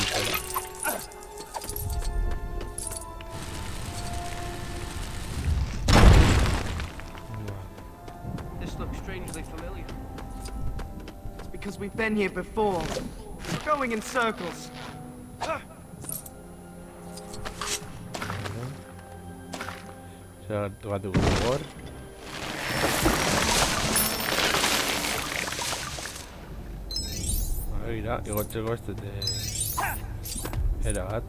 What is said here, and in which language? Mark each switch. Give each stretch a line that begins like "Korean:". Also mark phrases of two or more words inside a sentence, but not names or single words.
English: This looks strangely familiar. It's because we've been here before. We're going in circles.
Basque: Sartuko gogor. Begira, igotzeko ez dute era bat.